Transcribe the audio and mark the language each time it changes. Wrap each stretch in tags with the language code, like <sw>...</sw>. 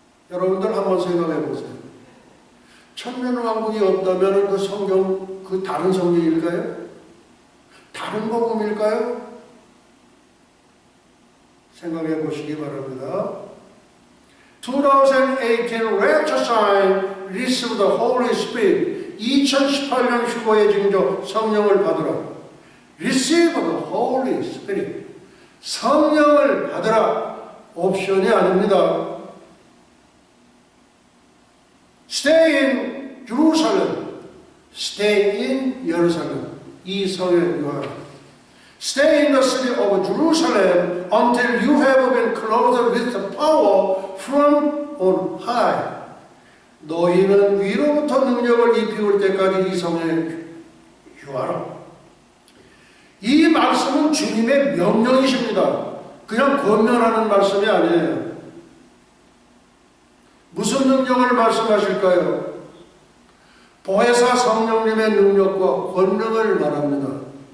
<ko>여러분들 한번 생각해 보세요. 천년왕국이 없다면 그 성경, 그 다른 성경일까요? 다른 복음일까요? 생각해 보시기 바랍니다.</ko> <en>2018 Rapture Sign, Receive the Holy Spirit.</en> <ko>2018년 휴거의 징조 성령을 받으라.</ko> <en>Receive the Holy Spirit.</en> <ko>성령을 받으라. 옵션이 아닙니다.</ko> <en>Stay in Jerusalem. Stay in Jerusalem.</en> <ko>이 성에 유하라.</ko> <en>Stay in the city of Jerusalem until you have been clothed with the power from on high.</en> <ko>너희는 위로부터 능력을 입히올 때까지 이 성에 유하라. 이 말씀은 주님의 명령이십니다. 그냥 권면하는 말씀이 아니에요. 무슨 능력을 말씀하실까요? 보혜사 성령님의 능력과 권능을 말합니다.</ko>